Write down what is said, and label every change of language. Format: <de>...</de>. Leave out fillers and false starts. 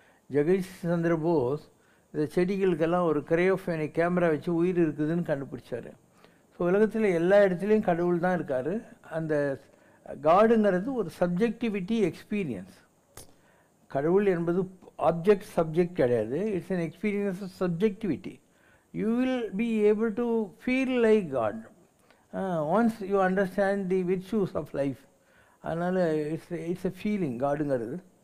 <ta>ஜெகதீஷ் சந்திர போஸ் இந்த செடிகளுக்கெல்லாம் ஒரு கிரையோஃபோனிக் கேமரா வச்சு உயிர் இருக்குதுன்னு கண்டுபிடிச்சார். ஸோ உலகத்தில் எல்லா இடத்துலையும் கடவுள் தான் இருக்கார். அந்த காடுங்கிறது ஒரு சப்ஜெக்டிவிட்டி எக்ஸ்பீரியன்ஸ். கடவுள் என்பது ஆப்ஜெக்ட் சப்ஜெக்ட் கிடையாது.</ta> <en>It's an experience of subjectivity. You will be able to feel like God once you understand the virtues of life.</en> <ta>அதனால்</ta> <en>it's a feeling</en> <ta>காடுங்கிறது.</ta>